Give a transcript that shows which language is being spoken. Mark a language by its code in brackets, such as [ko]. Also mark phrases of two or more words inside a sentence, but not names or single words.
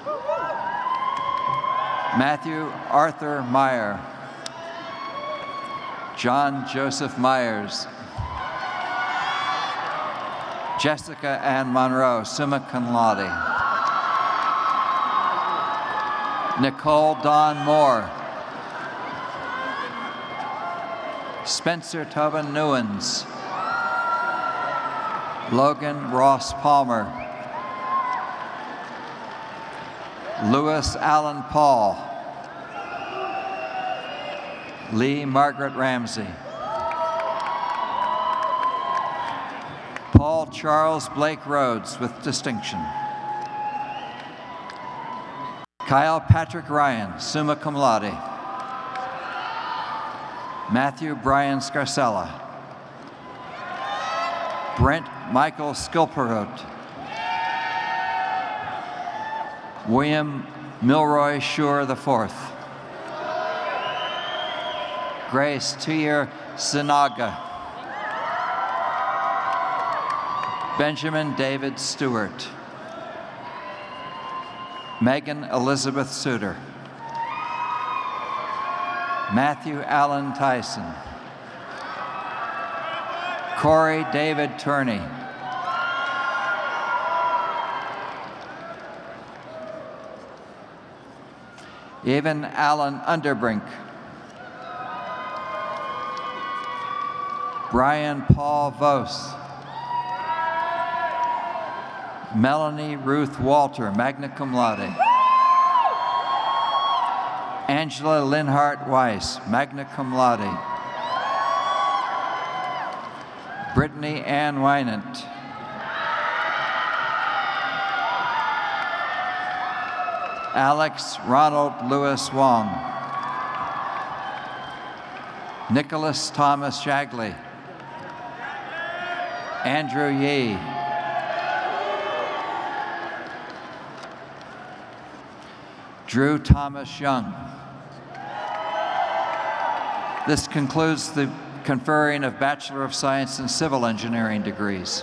[en] Matthew Arthur Meyer. John Joseph Myers. Jessica Ann Monroe, [la] summa cum laude. [en] Nicole Dawn Moore. Spencer Tobin Newens. Logan Ross Palmer. Louis Allen Paul. Lee Margaret Ramsey. Paul Charles Blake Rhodes with distinction. Kyle Patrick Ryan, [la] summa cum laude. [en] Matthew Brian Scarcella. Brent Michael Skilperot. William Milroy Schur IV. Grace Tuyer Sinaga. Benjamin David Stewart. Megan Elizabeth Suter. Matthew Allen Tyson. Corey David Turney. Evan Allen Underbrink. Brian Paul Vos. Melanie Ruth Walter, [la] magna cum laude. [en] Angela Linhart Weiss, [la] magna cum laude. [en] Brittany Ann Wynant. Alex Ronald Lewis Wong. Nicholas Thomas Shagley. Andrew Yee. Drew Thomas Young. This concludes the conferring of Bachelor of Science in Civil Engineering degrees.